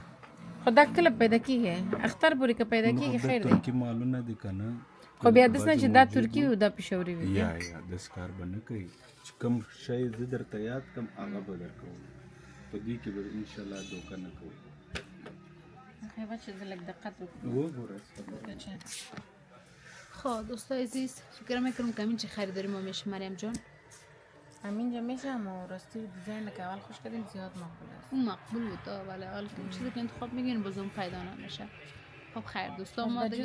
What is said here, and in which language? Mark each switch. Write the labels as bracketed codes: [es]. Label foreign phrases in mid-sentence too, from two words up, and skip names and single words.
[ps] خو دا کله پیدا کېږي اختر پورې که پیدا کېږي خیر دی ترکي مالونه دي که نه خو بیا داسې نه چې دا ترکي وي او دا پېښوري وي یا داسې کار به نه کوي چې کوم شی زه درته یاد کړم هغه به درکوم په دې کې به انشاءالله دوکه نه کوو وګوره [fa] خب دوستای عزیز فکر میکنم که همین چه خریداری ما میشه مریم جان همینجا میشه اما راستی دیزاین که اول خوش کردیم زیاد مقبول است اون مقبول بود ولی اول که چیزی که انتخاب میگین باز اون پیدا نمیشه خب خیر دوستا ما دیگه